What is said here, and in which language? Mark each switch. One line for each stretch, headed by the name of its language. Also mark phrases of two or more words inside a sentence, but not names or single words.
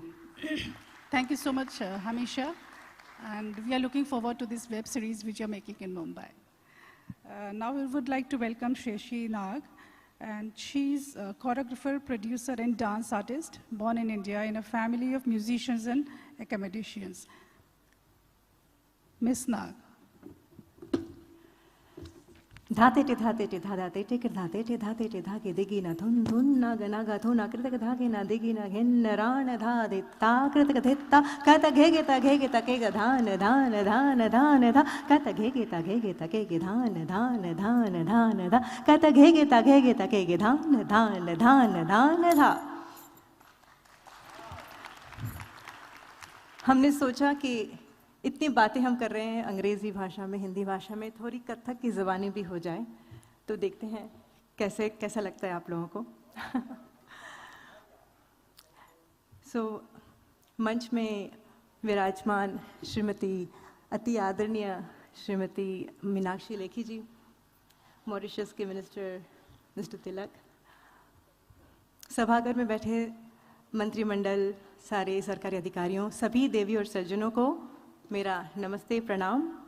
English: Thank you so much, Hamisha. And we are looking forward to this web series which you're making in Mumbai. Now we would like to welcome Sheshi Nag. And she's a choreographer, producer, and dance artist, born in India in a family of musicians and academicians. Miss Nag. धाते टे धाते टे धा धाते टे कर धाते टे धाके देगी ना धुन धुन ना गना गा धुना कृतक धागे ना देगी ना घेन राण धा दे ता कृतक धेता कहता घेगे ता के गा धान धान धान धान धा कहता घेगे ता के गे धान धान धान धान धा कहता घेगे ता के गे धान धान धान धान धा.
Hindi: हमने सोचा कि इतनी बातें हम कर रहे हैं अंग्रेज़ी भाषा में, हिंदी भाषा में, थोड़ी कथक की ज़बानी भी हो जाए तो देखते हैं कैसा लगता है आप लोगों को. मंच में विराजमान श्रीमती अति आदरणीय श्रीमती मीनाक्षी लेखी जी, मॉरिशस के
English: minister Mister
Hindi: तिलक, सभागार में बैठे मंत्रिमंडल, सारे सरकारी अधिकारियों, सभी देवी और सज्जनों को मेरा नमस्ते प्रणाम.